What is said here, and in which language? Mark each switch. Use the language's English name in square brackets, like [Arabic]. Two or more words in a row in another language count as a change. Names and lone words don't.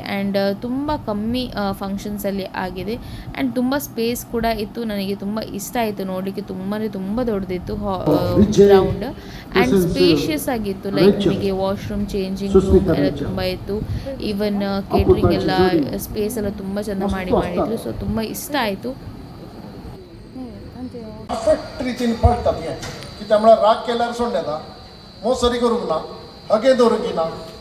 [Kannada] ಆ್ಯಂಡ್ ತುಂಬ ಕಮ್ಮಿ ಫಂಕ್ಷನ್ಸಲ್ಲಿ ಆಗಿದೆ ಆ್ಯಂಡ್ ತುಂಬ ಸ್ಪೇಸ್ ಕೂಡ ಇತ್ತು. ನನಗೆ ತುಂಬ ಇಷ್ಟ ಆಯಿತು ನೋಡಲಿಕ್ಕೆ. ತುಂಬ ದೊಡ್ಡದಿತ್ತು ಗ್ರೌಂಡ್ [English] and spacious [Kannada] ಆಗಿತ್ತು. ಲೈಕ್ ನಿಮಗೆ [English] washroom, changing room [Kannada] ಎಲ್ಲ ತುಂಬ ಇತ್ತು. [English] even catering [Kannada] ಎಲ್ಲ ಸ್ಪೇಸ್ ಎಲ್ಲ ತುಂಬ ಚೆಂದ ಮಾಡಿದ್ರು. ಸೊ ತುಂಬ ಇಷ್ಟ ಆಯಿತು. [Konkani] परफेक्ट रितीन पळटात हें कित्याक म्हळ्यार राग केल्यार सोड येता, मोसरी करूंक ना, हगे दवरूंक ना.